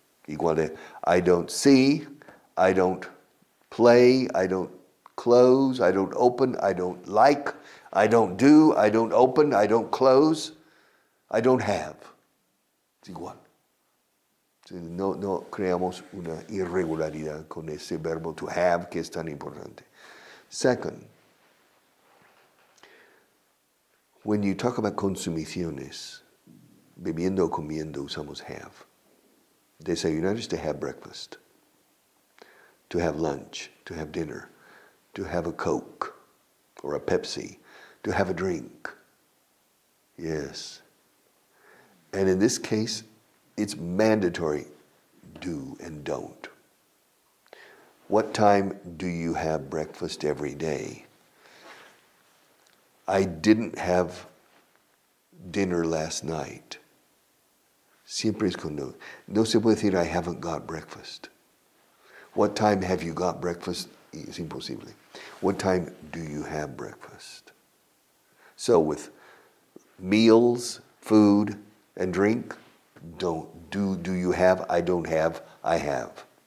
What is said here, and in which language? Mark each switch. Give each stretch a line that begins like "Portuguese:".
Spanish: Igual de
English: I don't see, I don't play, I don't close, I don't open, I don't like, I don't do, I don't open, I don't close, I don't have.
Spanish: Es igual. No creamos una irregularidad con ese verbo to have que es tan importante.
English: Second, when you talk about
Spanish: consumiciones, bebiendo o comiendo, usamos
English: have. Desayunar is to have breakfast, to have lunch, to have dinner, to have a Coke or a Pepsi, to have a drink. Yes. And in this case, it's mandatory, do and don't. What time do you have breakfast every day? I didn't have dinner last night.
Spanish: Siempre es con no. No se puede decir
English: I haven't got breakfast. What time have you got breakfast?
Spanish: Es imposible.
English: What time do you have breakfast? So with meals, food, and drink, do you have, I don't have, I have.